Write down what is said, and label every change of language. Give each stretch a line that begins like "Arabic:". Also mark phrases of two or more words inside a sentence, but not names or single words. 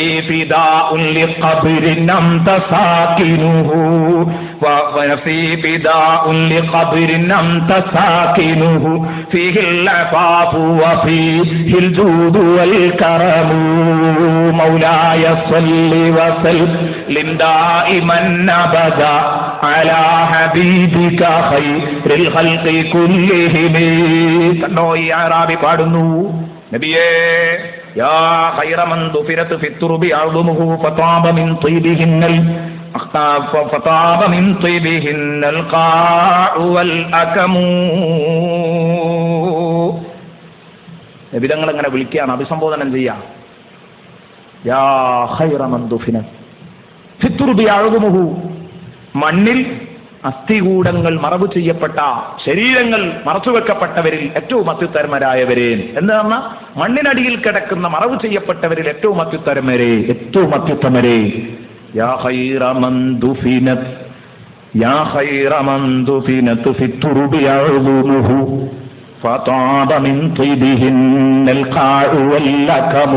Arabic: فداء لقبر أنت ساكنه ونفسي فداء لقبر أنت ساكنه فيه العفاف وفيه الجود والكرم مولاي صل وسلم دائما أبدا على حبيبك خير الخلق كلهم.
Malayalam: കണ്ടോ ഈ അഅറാബി പാടുന്നു, നബിയേ
Arabic: يا خير من دفنت في الترب أعظمه فطاب من طيبهن فطاب من طيبهن القاع والأكم.
Malayalam: നബിതങ്ങൾ അങ്ങനെ വിളിക്കുകയാണ്, അഭിസംബോധനം ചെയ്യാം.
Arabic: يا خير من دفن في الترب أعظمه,
Malayalam: മണ്ണിൽ അസ്ഥികൂടങ്ങൾ മറവ് ചെയ്യപ്പെട്ട ശരീരങ്ങൾ മറച്ചുവെക്കപ്പെട്ടവരിൽ ഏറ്റവും അത്യുത്തരമരായവരെ എന്ന് പറഞ്ഞാൽ മണ്ണിനടിയിൽ കിടക്കുന്ന മറവ് ചെയ്യപ്പെട്ടവരിൽ ഏറ്റവും അത്യുത്തമരെ
Arabic: يا خير من دفنت يا خير من دفنت في الترب أعظمه فطاب من طيبهن القاع والأكم.